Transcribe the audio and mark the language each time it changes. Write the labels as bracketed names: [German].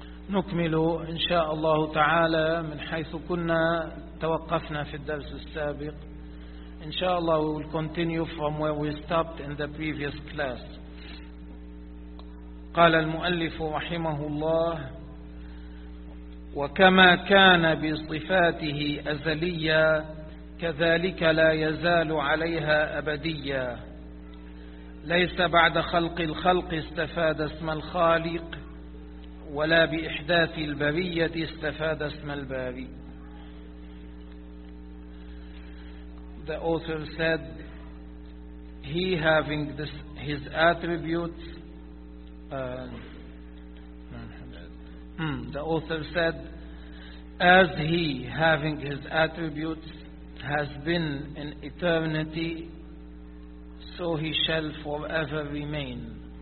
[Arabic] نكمل إن شاء الله تعالى من حيث كنا توقفنا في الدرس السابق. [English] إن شاء الله we will continue from where we stopped in the previous class. [Arabic] قال المؤلف رحمه الله: وكما كان بصفاته أزلية كذلك لا يزال عليها أبدية، ليس بعد خلق الخلق استفاد اسم الخالق، ولا بإحداث البرية استفاد اسم الباري. [English] The author said, he having this, his attributes, the author said, as he having his attributes has been in eternity, so he shall forever remain.